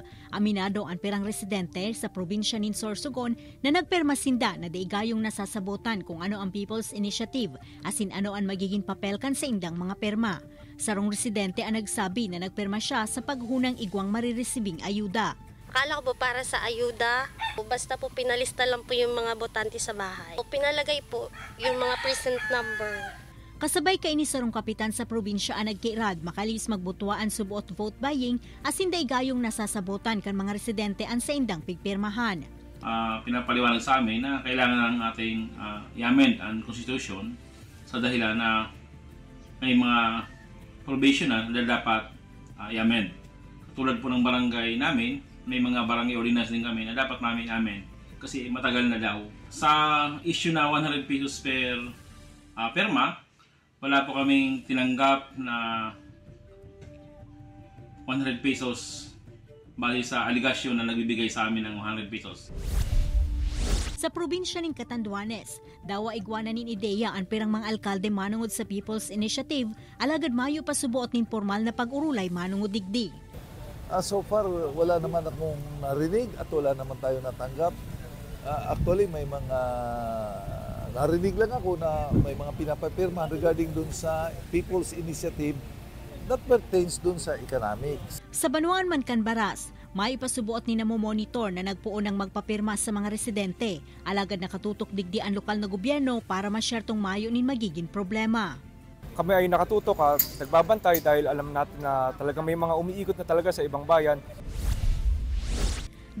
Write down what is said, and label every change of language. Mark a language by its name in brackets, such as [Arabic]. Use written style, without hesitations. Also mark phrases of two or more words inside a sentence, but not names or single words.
[Bikol] Aminado ang pirang residente sa probinsya nin Sorsogon na nagpirma sinda na daigayong nasasabotan kung ano ang People's Initiative asin ano ang magiging papel kan sa indang mga pirma. Sarong residente ang nagsabi na nagpirma siya sa paghunang igwang mariresibing ayuda. [Filipino] Akala ko po para sa ayuda, basta po pinalista lang po yung mga botante sa bahay. O pinalagay po yung mga present number. [Bikol] Kasabay kay ni sarong kapitan sa probinsya ang nagkiirad makalis magbutuaan subuot vote buying asin daigayong nasasabotan kan mga residente ang sa indang pigpirmahan. [Filipino] Pinapaliwanag sa amin na kailangan ng ating i-amend ang constitution sa dahilan na may mga provisional na dapat i-amend. Katulad po ng barangay namin, may mga barangay ordinance din kami na dapat namin i-amend kasi matagal na daw. Sa issue na 100 pesos per perma, wala po kaming tinanggap na 100 pesos bali sa aligasyon na nagbibigay sa amin ng 100 pesos. [Bikol] Sa probinsya ng Catanduanes, dawa igwanan nin ideya ang pirang mga alkalde manungod sa People's Initiative, alagad mayo pa subuot nin formal na pag-urulay manungod digdig. [English] So far, [Filipino] wala naman akong narinig at wala naman tayo natanggap. Actually, may mga narinig lang ako na may mga pinapapirma regarding dun sa People's Initiative [English] that pertains [Filipino] dun sa economics. [Bikol] Sa Banwaan man kan Baras, may ipasubuot ni namomonitor na nagpuon ng magpapirma sa mga residente. Alagad nakatutok digdi ang lokal na gobyerno para masyertong mayo nin magiging problema. [Filipino] Kami ay nakatutok at nagbabantay dahil alam natin na talagang may mga umiikot na talaga sa ibang bayan.